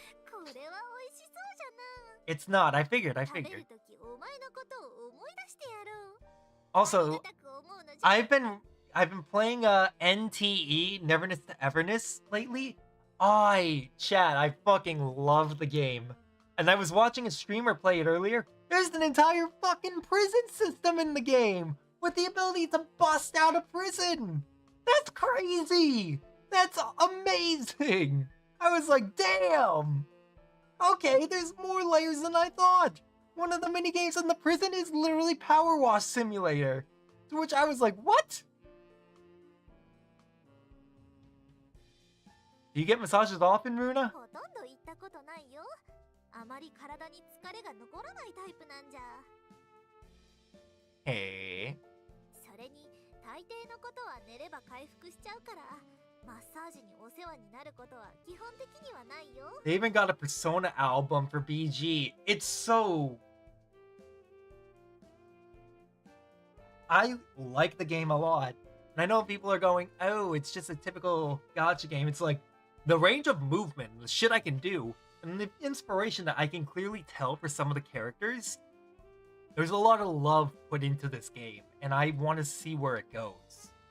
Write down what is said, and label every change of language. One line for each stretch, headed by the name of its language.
Japanese: これは美味しそうじゃな。
English: It's not. I figured.
Japanese: 食べるときお前のことを思い出してやろう。
English: Also,
Japanese: ありがたく思うのじゃ。
English: I've been playing NTE Neverness to Everness lately. Chat, I fucking love the game. And I was watching a streamer play it earlier. There's an entire fucking prison system in the game with the ability to bust out of prison. That's crazy. That's amazing. I was like, damn. Okay, there's more layers than I thought. One of the minigames in the prison is literally Power Wash Simulator. To which I was like, what? Do you get massages often, Runa?
Japanese: ほとんど行ったことないよ。あまり体に疲れが残らないタイプなんじゃ。
English: Hey.
Japanese: それに大抵のことは寝れば回復しちゃうから、マッサージにお世話になることは基本的にはないよ。
English: They even got a Persona album for BG. It's so... I like the game a lot. And I know people are going, oh, it's just a typical gacha game. It's like, the range of movement, the shit I can do, and the inspiration that I can clearly tell for some of the characters, there's a lot of love put into this game, and I want to see where it goes.